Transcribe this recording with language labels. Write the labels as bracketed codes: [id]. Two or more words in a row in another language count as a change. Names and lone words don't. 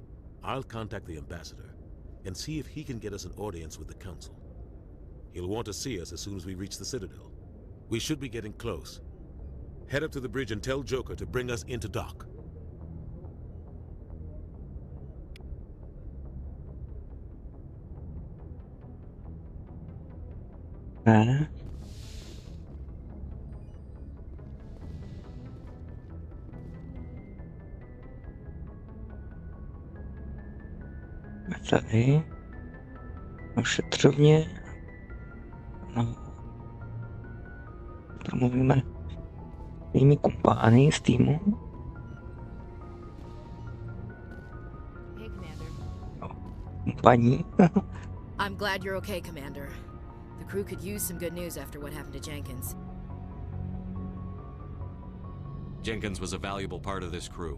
[en] I'll contact the Ambassador and see if he can get us an audience with the Council. He'll want to see us as soon as we reach the Citadel. We should be getting close. Head up to the bridge and tell Joker to bring us into dock. [cs] Ne. Tady. Ošetřovně. No. Mluvíme svými kumpány z týmu. [en] Hey, Commander. [cs] Kumpaní. [en] I'm glad you're okay, Commander. The crew could use some good news after what happened to Jenkins. Jenkins was a valuable part of this crew.